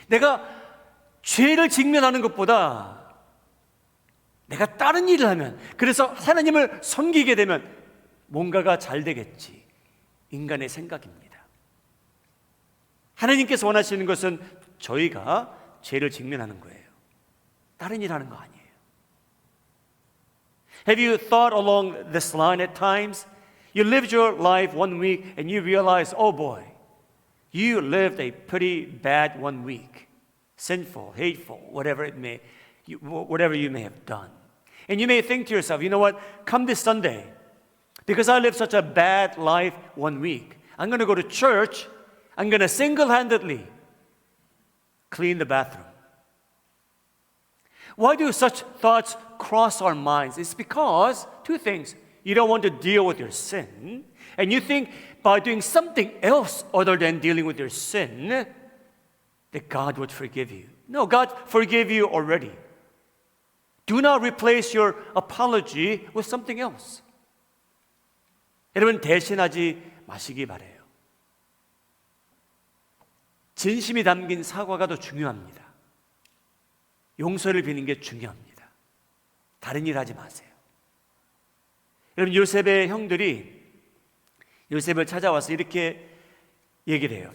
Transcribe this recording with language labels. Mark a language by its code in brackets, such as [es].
[ko] 내가 죄를 직면하는 것보다 내가 다른 일을 하면, 그래서 하나님을 섬기게 되면 뭔가가 잘 되겠지. 인간의 생각입니다. 하나님께서 원하시는 것은 저희가 죄를 직면하는 거예요. 다른 일 하는 거 아니에요. [en] Have you thought along this line at times? You lived your life one week and you realize, oh boy, you lived a pretty bad 1 week. Sinful, hateful, whatever you may have done. And you may think to yourself, you know what, come this Sunday, because I lived such a bad life 1 week, I'm going to go to church, I'm going to single-handedly clean the bathroom. Why do such thoughts cross our minds? It's because two things. You don't want to deal with your sin, and you think by doing something else other than dealing with your sin, that God would forgive you. No, God forgave you already. Do not replace your apology with something else. [ko] 여러분, 대신하지 마시기 바라요. 진심이 담긴 사과가 더 중요합니다. 용서를 비는 게 중요합니다. 다른 일 하지 마세요. 여러분, 요셉의 형들이 요셉을 찾아와서 이렇게 얘기를 해요.